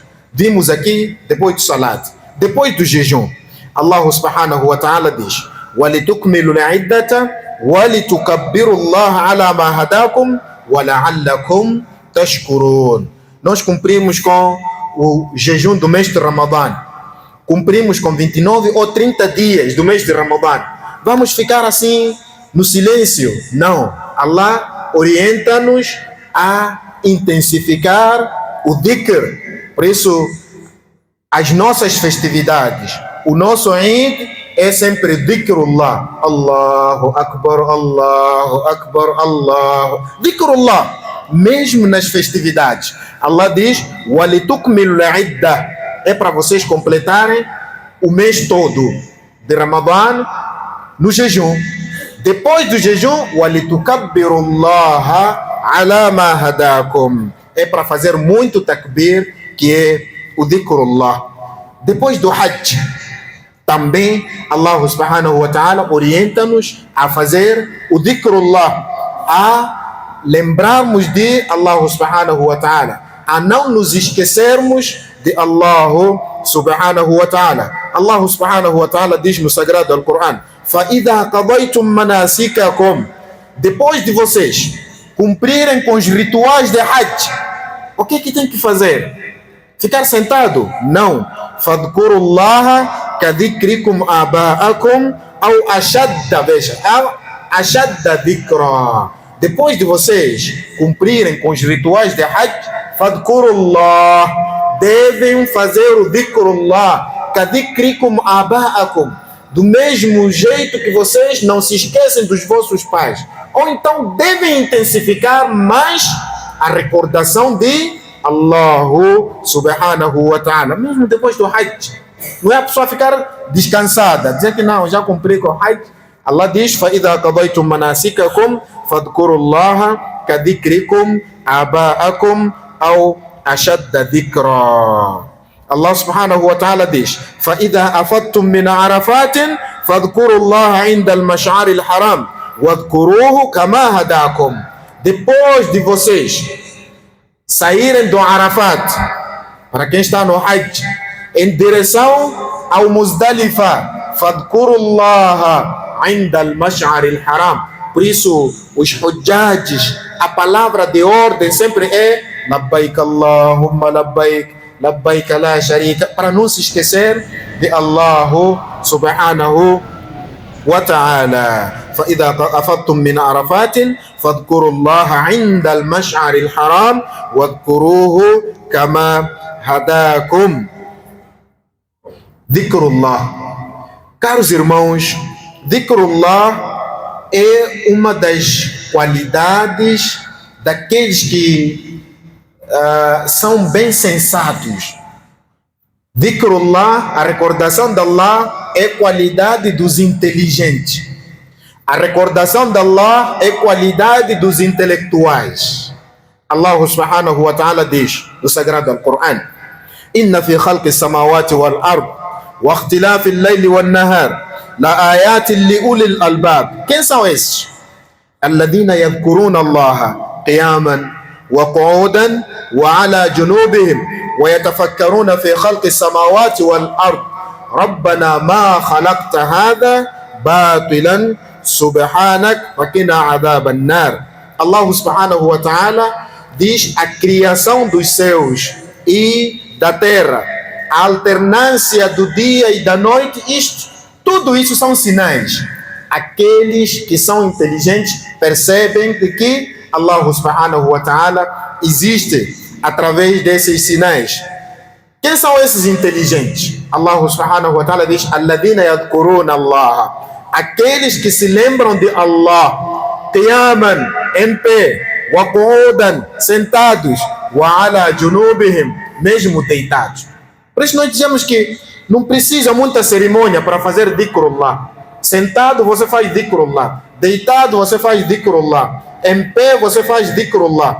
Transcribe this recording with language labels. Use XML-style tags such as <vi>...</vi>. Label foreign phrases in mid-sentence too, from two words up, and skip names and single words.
<pt>Vimos aqui depois do salat, depois do jejum,</pt> <ar>الله سبحانه وتعالى diz: وَلِتُكْمِلُوا الْعِدَّةَ وَلِتُكَبِّرُوا اللَّهَ عَلَى مَا هَدَاكُمْ وَلَعَلَّكُمْ تَشْكُرُونَ.</ar> <pt>Nós cumprimos com o jejum do mês de Ramadã, cumprimos com 29 ou 30 dias do mês de Ramadã. Vamos ficar assim no silêncio? Não. Allah orienta-nos a intensificar o dhikr. Por isso, as nossas festividades, o nosso Eid é sempre dhikrullah.</pt> <ar>الله أكبر، الله أكبر، الله.</ar> <pt>Dhikrullah, mesmo nas festividades. Allah diz:</pt> <ar>وَلِتُكْمِلُوا الْعِدَّةَ,</ar> <pt>é para vocês completarem o mês todo de Ramadã no jejum. Depois do jejum,</pt> <ar>وَلِتُكَبِّرُوا اللَّهَ عَلَى مَا هَدَاكُمْ,</ar> <pt>é para fazer muito takbir, que é o dhikrullah. Depois do Hajj, também</pt> <ar>الله سبحانه وتعالى</ar> <pt>orienta-nos a fazer o dhikrullah, a lembrarmos de</pt> <ar>الله سبحانه وتعالى,</ar> <pt>a não nos esquecermos de</pt> <ar>الله سبحانه وتعالى. الله سبحانه وتعالى</ar> <pt>diz no Sagrado Al-Quran:</pt> <ar>فَإِذَا قَضَيْتُمْ مَنَاسِكَكُمْ,</ar> <pt>depois de vocês cumprirem com os rituais de Hajj, o que tem que fazer? Ficar sentado? Não.</pt> <ar>فَاذْكُرُوا اللَّهَ كَذِكْرِكُمْ آبَاءَكُمْ أَوْ أَشَدَّ, veja, أَشَدَّ ذِكْرًا.</ar> <pt>Depois de vocês cumprirem com os rituais de Hajj,</pt> <ar>فَاذْكُرُوا اللَّهَ,</ar> <pt>devem fazer o dhikrullah,</pt> <ar>كَذِكْرِكُمْ آبَاءَكُمْ,</ar> <pt>do mesmo jeito que vocês não se esquecem dos vossos pais. Ou então devem intensificar mais a recordação de</pt> <ar>الله سبحانه وتعالى,</ar> <pt>mesmo depois do Hajj. Não é a pessoa ficar descansada, dizer que não, já cumpri com o Hajj. Allah diz:</pt> <ar>فَإِذَا قَضَيْتُمْ مَنَاسِكَكُمْ فَاذْكُرُوا اللَّهَ كَذِكْرِكُمْ آبَاءَكُمْ أَوْ أَشَدَّ ذِكْرًا. الله سبحانه وتعالى diz: فَإِذَا أَفَضْتُمْ مِنْ عَرَفَاتٍ فَاذْكُرُوا اللَّهَ عِنْدَ الْمَشْعَرِ الْحَرَامِ وَاذْكُرُوهُ كَمَا هَدَاكُمْ.</ar> <pt>Depois de vocês saírem do Arafat, para quem está no Hajj, em direção ao Muzdalifa,</pt> <ar>فاذكروا الله عند المشعر الحرام.</ar> <pt>Por isso, os hujjajis, a palavra de ordem sempre é</pt> <ar>لبيك اللهم لبيك، لبيك لا شريك,</ar> <pt>para não se esquecer de</pt> <ar>الله سبحانه وتعالى فإذا أفضتم من عرفات فاذكروا الله عند المشعر الحرام واذكروه كما هداكم.</ar> <pt>Dhikrullah. Caros irmãos, Dhikrullah é uma das qualidades daqueles que são bem sensatos. Dhikrullah, a recordação de Allah, é qualidade dos inteligentes. A recordação de Allah é qualidade dos intelectuais.</pt> <ar>الله سبحانه وتعالى</ar> <pt>diz no Sagrado Al-Quran:</pt> <ar>إن في خلق السماوات والأرض واختلاف الليل والنهار لآيات لأولي الألباب.</ar> <pt>Quem são esses?</pt> <ar>الذين يذكرون الله قياما وقعودا وعلى جنوبهم ويتفكرون في خلق السماوات والأرض ربنا ما خلقت هذا باطلا سبحانك فقنا عذاب النار. الله سبحانه وتعالى</ar> <pt>diz a criação dos céus e da terra, a alternância do dia e da noite, tudo isso são sinais. Aqueles que são inteligentes percebem que</pt> <ar>الله سبحانه وتعالى</ar> <pt>existe através desses sinais. Quem são esses inteligentes?</pt> <ar>الله سبحانه وتعالى diz: الذين يذكرون الله,</ar> <pt>aqueles que se lembram de Allah, qiyaman, em pé,</pt> <ar>وقعودا, sentados, وعلى جنوبهم,</ar> <pt>mesmo deitados. Por isso nós dizemos que não precisa muita cerimônia para fazer dhikrullah. Sentado você faz dhikrullah, deitado você faz dhikrullah, em pé você faz dhikrullah.</pt>